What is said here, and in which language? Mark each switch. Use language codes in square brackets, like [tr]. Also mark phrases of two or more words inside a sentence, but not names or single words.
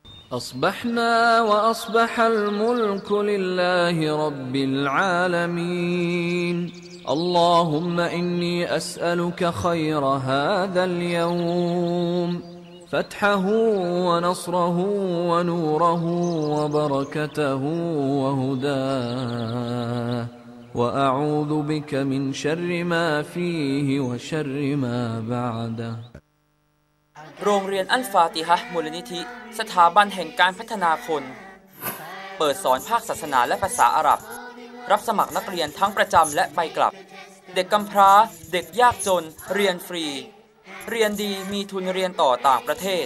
[ar] أصبحنا وأصبح الملك لله رب العالمين اللهم إني أسألك خير هذا اليوم فتحه ونصره ونوره وبركته وهداه وأعوذ بك من شر ما فيه وشر ما بعده [th] โรงเรียนอัลฟาติฮะห์มูลนิธิสถาบันแห่งการพัฒนาคนเปิดสอนภาคศาสนาและภาษาอาหรับรับสมัครนักเรียนทั้ งประจำและไปกลับเด็กกำพร้าเด็กยากจนเรียนฟรีเรียนดีมีทุนเรียนต่อต่างประเทศ